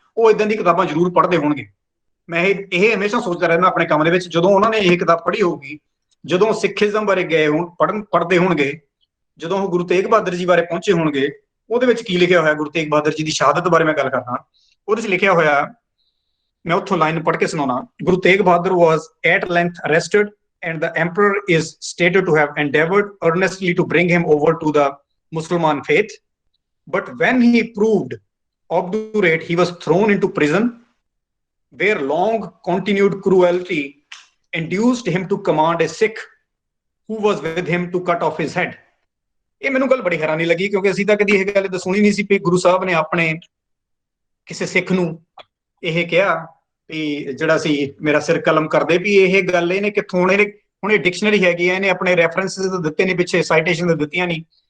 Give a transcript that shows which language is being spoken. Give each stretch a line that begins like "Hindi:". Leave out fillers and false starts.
Punjabi: ਉਹ ਇਦਾਂ ਦੀ ਕਿਤਾਬਾਂ ਜ਼ਰੂਰ ਪੜ੍ਹਦੇ ਹੋਣਗੇ। ਮੈਂ ਇਹ ਹਮੇਸ਼ਾ ਸੋਚਦਾ ਰਹਿੰਦਾ ਆਪਣੇ ਕੰਮ ਦੇ ਵਿੱਚ, ਜਦੋਂ ਉਹਨਾਂ ਨੇ ਇਹ ਕਿਤਾਬ ਪੜ੍ਹੀ ਹੋਊਗੀ, ਜਦੋਂ ਸਿੱਖੀਜ਼ਮ ਬਾਰੇ ਗਏ ਹੋਣ ਪੜ੍ਹਦੇ ਹੋਣਗੇ, ਜਦੋਂ ਉਹ ਗੁਰੂ ਤੇਗ ਬਹਾਦਰ ਜੀ ਬਾਰੇ ਪਹੁੰਚੇ ਹੋਣਗੇ, ਉਹਦੇ ਵਿੱਚ ਕੀ ਲਿਖਿਆ ਹੋਇਆ, ਗੁਰੂ ਤੇਗ ਬਹਾਦਰ ਜੀ ਦੀ ਸ਼ਹਾਦਤ ਬਾਰੇ ਮੈਂ ਗੱਲ ਕਰਦਾ। ਉਹਦੇ 'ਚ ਲਿਖਿਆ ਹੋਇਆ, ਮੈਂ ਉੱਥੋਂ ਲਾਈਨ ਪੜ੍ਹ ਕੇ ਸੁਣਾਉਣਾ।
English: Guru Tegh Bahadur was at length arrested and the emperor is stated to have endeavored earnestly to bring him over to the Muslim faith, but when he proved obdurate he was thrown into prison where long continued cruelty induced him to command a Sikh who was with him to cut off his head.
Punjabi: ਇਹ ਮੈਨੂੰ ਗੱਲ ਬੜੀ ਹੈਰਾਨੀ ਲੱਗੀ, ਕਿਉਂਕਿ ਅਸੀਂ ਤਾਂ ਕਦੀ ਇਹ ਗੱਲ ਤਾਂ ਸੁਣੀ ਨਹੀਂ ਸੀ ਵੀ ਗੁਰੂ ਸਾਹਿਬ ਨੇ ਆਪਣੇ ਕਿਸੇ ਸਿੱਖ ਨੂੰ ਇਹ ਕਿਹਾ ਵੀ ਜਿਹੜਾ ਸੀ ਮੇਰਾ ਸਿਰ ਕਲਮ ਕਰਦੇ, ਵੀ ਇਹ ਗੱਲ ਇਹਨੇ ਕਿੱਥੋਂ, ਹੁਣ ਇਹ ਡਿਕਸ਼ਨਰੀ ਹੈਗੀ ਹੈ, ਇਹਨੇ ਆਪਣੇ ਰੈਫਰੈਂਸਿਸ ਦਿੱਤੇ ਨੇ, ਪਿੱਛੇ ਸਾਈਟੇਸ਼ਨ ਦਿੱਤੀਆਂ ਨਹੀਂ।